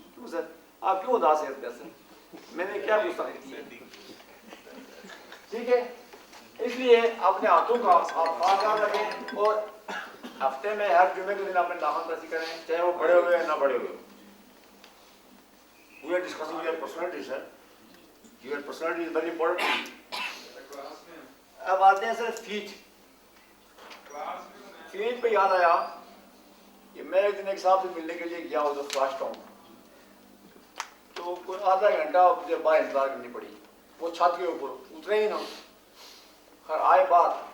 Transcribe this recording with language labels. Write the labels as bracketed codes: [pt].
[hi] क्यों सर, आप क्यों उदास हैं सर? मैंने क्या गुस्ताखी की है? ठीक है, इसलिए अपने हाथों का आप खास रखें और हफ्ते में हर जुमे के दिन अपने दामन रसी करें, चाहे वो बड़े हुए या ना बड़े हुए। [en] We are discussing your personality, sir. Your personality is very important. [hi] अब आते हैं सर फीट। फीट पे याद आया कि मैं एक दिन एक साहब से मिलने के लिए गया उधर फ्लैश टाउन। तो कोई आधा घंटा मुझे बाहर इंतजार करनी पड़ी। वो छत के ऊपर उतरे ही ना, खैर आए बात।